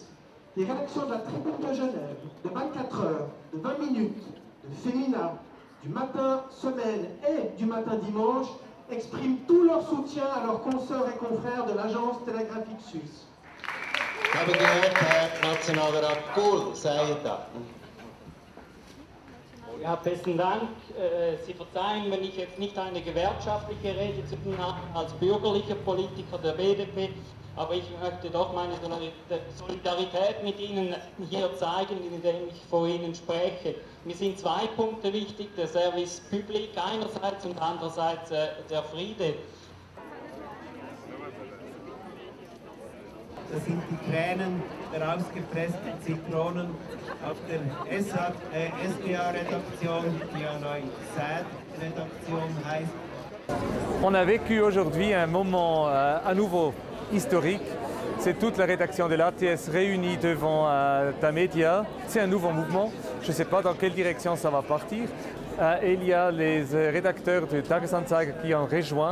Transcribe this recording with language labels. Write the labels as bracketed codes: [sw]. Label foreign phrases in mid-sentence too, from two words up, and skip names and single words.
[fr] Les rédactions de la Tribune de Genève, de 24 heures, de 20 minutes, de Femina, du matin semaine et du matin dimanche expriment tout leur soutien à leurs consoeurs et confrères de l'Agence télégraphique suisse. [de] Ich habe gehört, Herr Nationalrat Kohl sei da. Ja, besten Dank. Sie verzeihen, wenn ich jetzt nicht eine gewerkschaftliche Rede zu tun habe als bürgerlicher Politiker der BDP, aber ich möchte doch meine Solidarität mit Ihnen hier zeigen, indem ich vor Ihnen spreche. Mir sind zwei Punkte wichtig, der [fr] Service Public [de] einerseits und andererseits der Friede. Das sind die Tränen der ausgepressten Zitronen auf der SDA-Redaktion, die ja neu SAD-Redaktion heißt. [fr] On a vécu aujourd'hui un moment à nouveau historique. C'est toute la rédaction de l'ATS réunie devant Tamedia. C'est un nouveau mouvement. Je ne sais pas dans quelle direction ça va partir. Et il y a les rédacteurs de Tagesanzeiger qui en rejoignent.